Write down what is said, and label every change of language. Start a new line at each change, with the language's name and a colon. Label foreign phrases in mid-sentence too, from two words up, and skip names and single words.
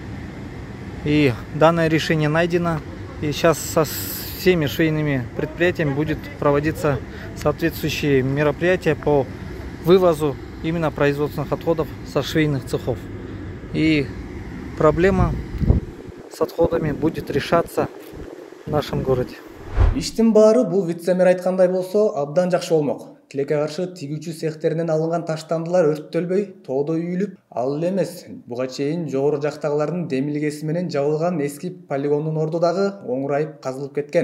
Russian: И данное решение найдено. И сейчас со всеми швейными предприятиями будет проводиться соответствующие мероприятия по вывозу именно производственных отходов со швейных цехов. И проблема с отходами будет решаться в нашем городе.
Kyrgyz: Иштин баары бул вице-мэр айткандай болсо абдан жакшы болмок. тилекке каршы тигүүчү цехтеринен алынган таштандылар өрттөлбөй тоодо үйүлүп, ал эле эмес, буга чейин жогору жактагылардын демилгеси менен жабылган эски полигондун орду дагы оңурайып казылып кеткен.